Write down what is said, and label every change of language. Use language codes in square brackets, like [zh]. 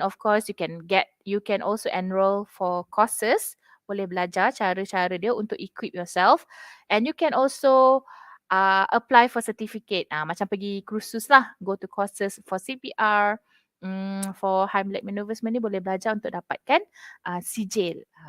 [en] Of course, you can also enroll for courses. [ms] Boleh belajar cara-cara dia untuk [en] equip yourself. And you can also apply for certificate. [ms] Macam pergi kursus lah. [en] Go to courses for CPR. [ms] For Heimlich maneuver semua ni boleh belajar untuk dapatkan sijil.